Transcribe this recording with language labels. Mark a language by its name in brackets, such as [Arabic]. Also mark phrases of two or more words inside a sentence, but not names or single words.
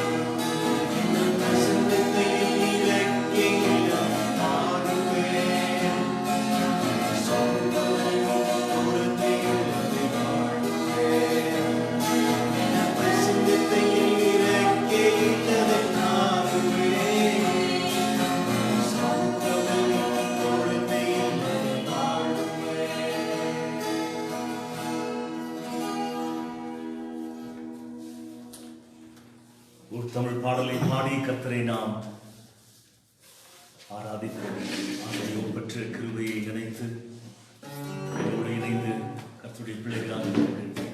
[Kannada] ನಿನ್ನ ಪ್ರಸನ್ನತೆಯಲ್ಲಿ ರೆಕ್ಕೆ ಇಲ್ಲದೆ ಹಾರುವೆ, ಸೌಖ್ಯದಲ್ಲಿ ಕೊರತೆ ಇಲ್ಲದೆ ಬಾಳುವೆ. ನಿನ್ನ ಪ್ರಸನ್ನತೆಯಲ್ಲಿ ರೆಕ್ಕೆ ಇಲ್ಲದೆ ಹಾರುವೆ, ಸೌಖ್ಯದಲ್ಲಿ ಕೊರತೆ ಇಲ್ಲದೆ ಬಾಳುವೆ. [Tamil] ஒரு தமிழ் பாடலை பாடி கர்த்தரை நாம் ஆராதிக்கிறோம். ஆகையோடு பெற்ற கிருபையை நினைத்து என்னோடு இணைந்து கர்த்தருடைய பிள்ளைகளாக இருக்கிறீர்கள்.